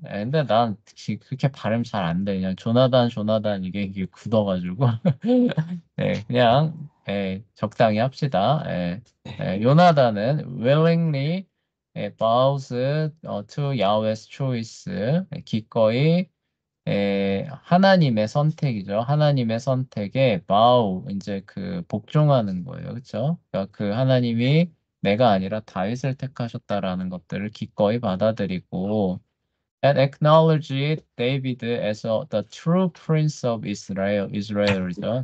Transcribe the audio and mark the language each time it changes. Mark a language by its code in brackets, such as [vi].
[ko] 근데 난 그렇게 발음 잘 안 돼. 그냥 조나단, 이게 굳어가지고. 네, 그냥, 적당히 합시다. [en] 요나단은 willingly bows to Yahweh's choice. [ko] 기꺼이 하나님의 선택이죠. 하나님의 선택에 bow 이제 그 복종하는 거예요. 그렇죠? 그러니까 그 하나님이 내가 아니라 다윗을 택하셨다라는 것들을 기꺼이 받아들이고 [en] and acknowledge David as the true prince of Israel, [ko] 이스라엘이죠.